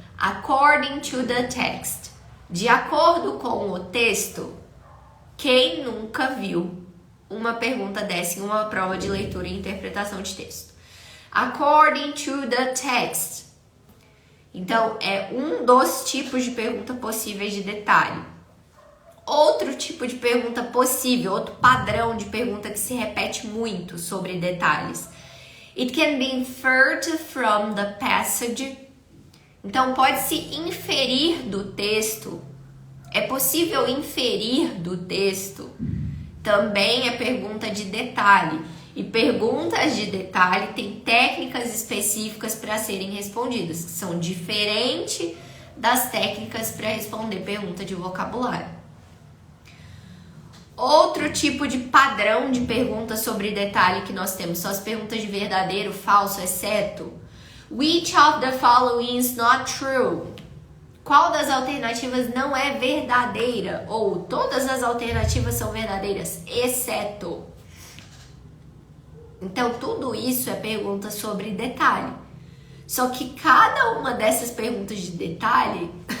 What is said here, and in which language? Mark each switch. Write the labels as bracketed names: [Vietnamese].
[English] According to the text. [Portuguese] De acordo com o texto, quem nunca viu uma pergunta dessa em uma prova de leitura e interpretação de texto? [English] According to the text. [Portuguese] Então, é um dos tipos de pergunta possíveis de detalhe. Outro tipo de pergunta possível, outro padrão de pergunta que se repete muito sobre detalhes. [English] It can be inferred from the passage. [Portuguese] Então, pode-se inferir do texto. É possível inferir do texto. Também é pergunta de detalhe. E perguntas de detalhe têm técnicas específicas para serem respondidas, que são diferentes das técnicas para responder pergunta de vocabulário. Outro tipo de padrão de pergunta sobre detalhe que nós temos são as perguntas de verdadeiro, falso, exceto. [English] Which of the following is not true? [Portuguese] Qual das alternativas não é verdadeira? Ou todas as alternativas são verdadeiras, exceto. Então, tudo isso é pergunta sobre detalhe. Só que cada uma dessas perguntas de detalhe...